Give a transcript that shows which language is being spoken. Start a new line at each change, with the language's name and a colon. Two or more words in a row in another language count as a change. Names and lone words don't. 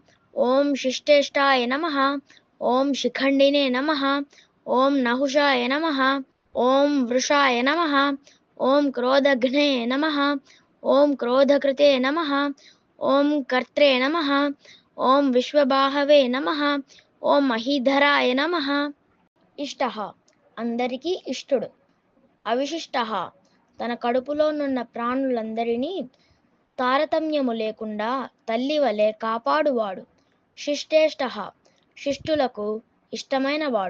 Sanskrit: ओम शिष्टेष्टाय नमः। ओम शिखण्डिने नमः। ओम नहुषाय नमः। ओम वृषाय नमः। ओम क्रोधघ्ने नमः। ओम क्रोधकृते नमः। ओम कर्त्रे नमः। ओम विश्वबाहवे नमः। ओम महीधराय नमः।
Telugu: ఇష్టః అందరికీ ఇష్టుడు. అవిశిష్టః తన కడుపులోనున్న ప్రాణులందరినీ తారతమ్యము లేకుండా తల్లి వలె కాపాడువాడు. శిష్టేష్టః శిష్టులకు ఇష్టమైనవాడు.